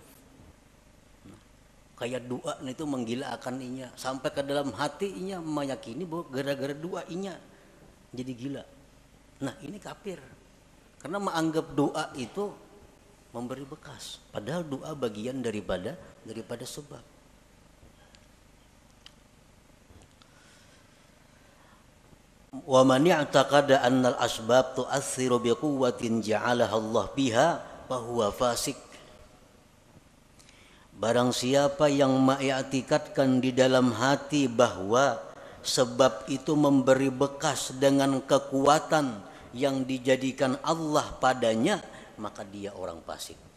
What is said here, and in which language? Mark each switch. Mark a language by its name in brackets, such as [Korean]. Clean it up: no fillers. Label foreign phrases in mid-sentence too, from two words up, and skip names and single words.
[Banjar] Kayak doa itu menggilaakan inya sampai ke dalam hati inya meyakini bahwa gara-gara doa inya jadi gila. [Indonesian] Nah, ini kafir. Karena menganggap doa itu memberi bekas, padahal doa bagian daripada sebab. [Arabic] ومن اعتقد أن الأسباب تؤثر بقوة جعلها الله بها فهو فاسق. [Indonesian] Barang siapa yang mengiktikadkan di dalam hati bahwa sebab itu memberi bekas dengan kekuatan yang dijadikan Allah padanya, maka dia orang fasik.